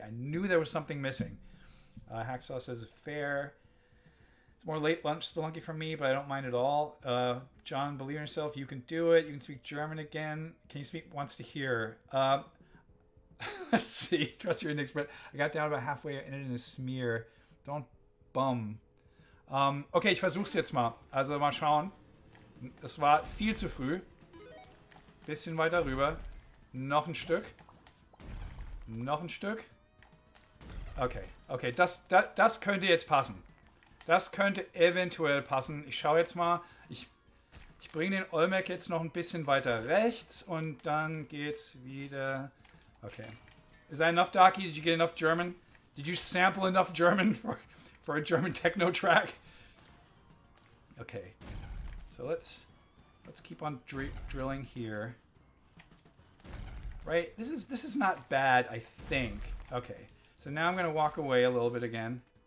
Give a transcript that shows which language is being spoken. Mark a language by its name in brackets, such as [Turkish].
[English] I knew there was something missing. Hacksaw says, fair. It's more late lunch Spelunky for me, but I don't mind at all. John, believe in yourself. You can do it. You can speak German again. Can you speak once to hear? Let's see. Trust your index, but I got down about halfway and it in a smear. Don't bum. [German] Okay, ich versuch's jetzt mal. Also mal schauen. Das war viel zu früh. Bisschen weiter rüber. Noch ein Stück. Noch ein Stück. Okay, das könnte jetzt passen. Das könnte eventuell passen. Ich schaue jetzt mal. Ich bringe den Olmec jetzt noch ein bisschen weiter rechts und dann geht's wieder. [English] Okay. Is that enough, Docky? Did you get enough German? Did you sample enough German for a German techno track? Okay. So let's keep on drilling here. Right? This is not bad, I think. Okay. So now I'm going to walk away a little bit again.